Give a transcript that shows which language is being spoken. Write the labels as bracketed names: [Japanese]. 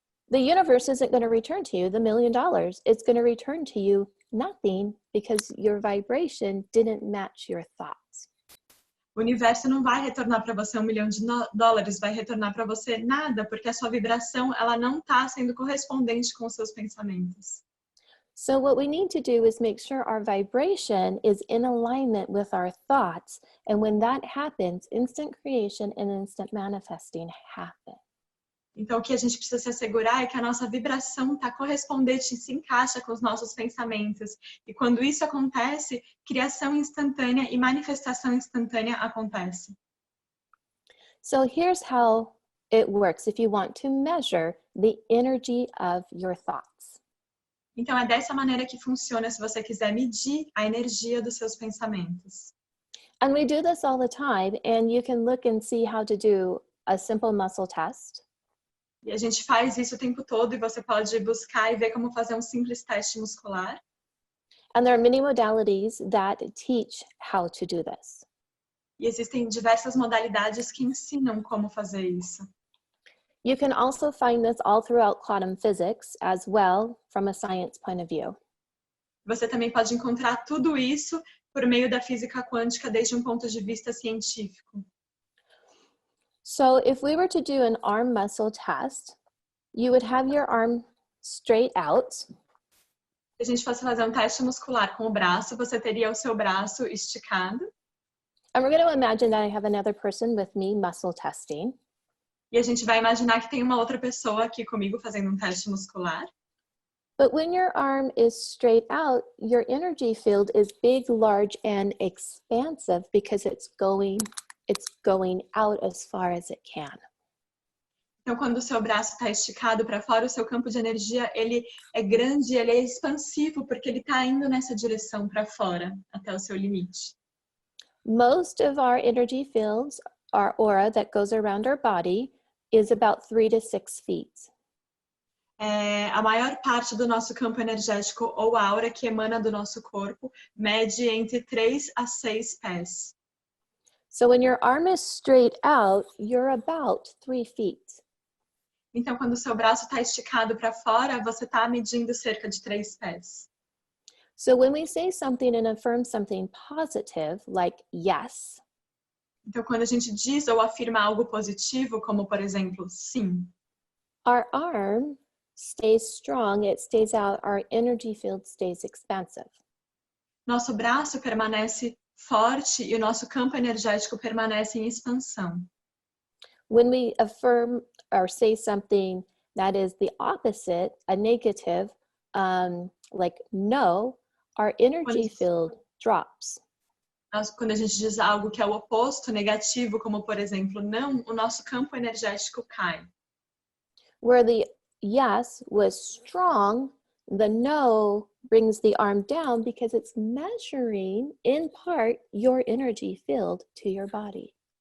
[English] The universe isn't going to return to you the $1 million. It's going to return to you nothing because your vibration didn't match your thoughts. [Portuguese] O universo não vai retornar para você $1 milhão, vai retornar para você nada, porque a sua vibração ela não está sendo correspondente com os seus pensamentos. [English] So what we need to do is make sure our vibration is in alignment with our thoughts. And when that happens, instant creation and instant manifesting happen. [Portuguese] Então, o que a gente precisa se assegurar é que a nossa vibração está correspondente, se encaixa com os nossos pensamentos. E quando isso acontece, criação instantânea e manifestação instantânea acontece. [English] So here's how it works if you want to measure the energy of your thoughts. [Portuguese] Então, é dessa maneira que funciona se você quiser medir a energia dos seus pensamentos. [English] And we do this all the time, and you can look and see how to do a simple muscle test. [Portuguese] E a gente faz isso o tempo todo e você pode buscar e ver como fazer um simples teste muscular. [English] And there are many modalities that teach how to do this. [Portuguese] E existem diversas modalidades que ensinam como fazer isso. [English] You can also find this all throughout quantum physics as well from a science point of view. [Portuguese] Você também pode encontrar tudo isso por meio da física quântica desde um ponto de vista científico. [English] So if we were to do an arm muscle test, you would have your arm straight out. [Portuguese] Se a gente fosse fazer um teste muscular com o braço, você teria o seu braço esticado. [English] And we're going to imagine that I have another person with me muscle testing. [Portuguese] E a gente vai imaginar que tem uma outra pessoa aqui comigo fazendo um teste muscular. [English] But when your arm is straight out, your energy field is big, large, and expansive because it's going out as far as it can. [Portuguese] Então, quando o seu braço está esticado para fora, o seu campo de energia ele é grande, ele é expansivo porque ele está indo nessa direção para fora, até o seu limite. [English] Most of our energy fields, our aura that goes around our body, is about 3 to 6 feet. [Portuguese] A maior parte do nosso campo energético ou aura que emana do nosso corpo mede entre 3 a 6 pés. [English] So when your arm is straight out, you're about 3 feet. [Portuguese] Então, quando o seu braço está esticado para fora, você está medindo cerca de 3 pés. [English] So when we say something and affirm something positive, like yes, [Portuguese] então, quando a gente diz ou afirma algo positivo, como por exemplo, sim, [English] our arm stays strong, it stays out, our energy field stays expansive. [Portuguese] Nosso braço permanece forte e o nosso campo energético permanece em expansão. [English] When we affirm or say something that is the opposite, a negative, like no, our energy field drops. [Portuguese] Quando a gente diz algo que é o oposto, negativo, como por exemplo, não, o nosso campo energético cai. [English] Where the yes was strong, the no brings the arm down because it's measuring, in part, your energy field to your body.